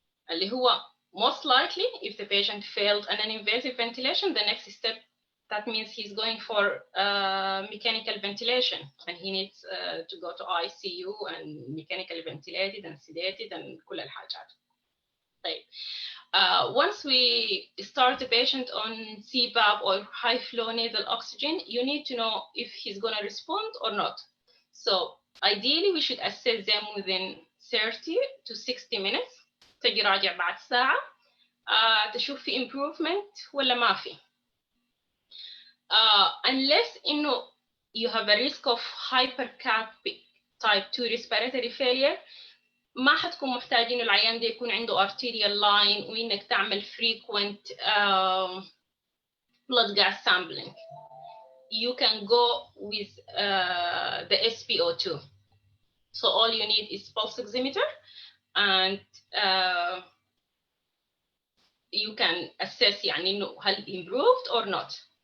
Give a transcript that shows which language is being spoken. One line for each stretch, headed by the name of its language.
Arabic: اللي هو
English: most likely if the patient failed an invasive ventilation, the next step, that means he's going for mechanical ventilation and he needs to go to ICU and mechanically ventilated and sedated and
Arabic: كل الحاجات. طيب.
English: Once we start the patient on CPAP or high flow nasal oxygen, you need to know if he's going to respond or not. So ideally we should assess them within 30 to 60 minutes.
Arabic: تجي راجع بعد ساعة تشوف في improvement ولا ما في.
English: Unless you have a risk of hypercapic type 2 respiratory failure,
Arabic: ما حتكون محتاجين العيان ده يكون عنده arterial line وإنك تعمل
English: frequent blood gas sampling. You can go with the SpO2. So all you need is pulse oximeter, and you can assess
Arabic: يعني إنه هل
English: improved or not.